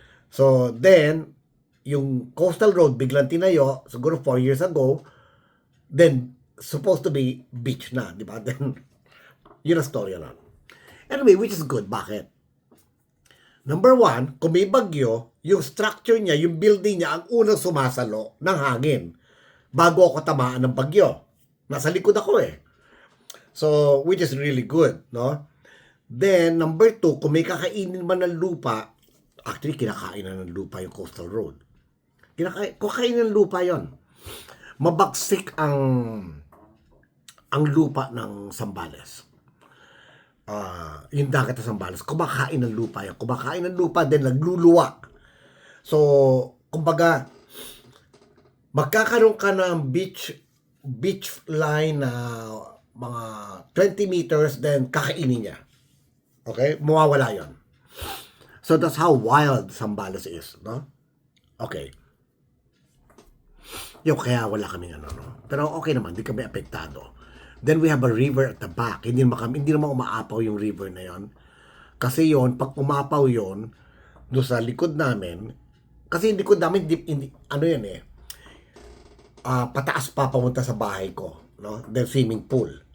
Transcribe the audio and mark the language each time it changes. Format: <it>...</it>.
<tl>So, then, yung coastal road biglang tinayo, siguro 4 years ago, then, supposed to be beach na, di ba?</tl> <en>Then, yun ang story na. Anyway, which is good.</en> <tl>Bakit? Number 1, kung may bagyo, yung structure niya, yung building niya, ang unang sumasalo ng hangin bago ako tamaan ng bagyo. Nasa likod ako eh.</tl> <en>So, which is really good, no?</en> <tl>Then, number two, kung may kakainin man ng lupa, actually, kinakain na ng lupa yung coastal road. Kakain ng lupa yon. Mabagsik ang lupa ng Zambales. Yung dagat ng Zambales, kumakain ng lupa yan. Kumakain ng lupa, then nagluluwa. So, kumbaga, magkakaroon ka ng beach line na mga 20 meters, then kakainin niya. Okay? Mawawala yon.</tl> <en>So, that's how wild Zambales is, no? Okay.</en> <tl>Yung kaya wala kaming ano, no? Pero okay naman, di kami apektado.</tl> <en>Then we have a river at the back.</en> <tl>Hindi naman umaapaw yung river na yon. Kasi yon, pag umapaw yon, doon sa likod namin, kasi yung likod namin, ano yan eh, pataas pa pamunta sa bahay ko, no?</tl> <en>Then swimming pool.</en>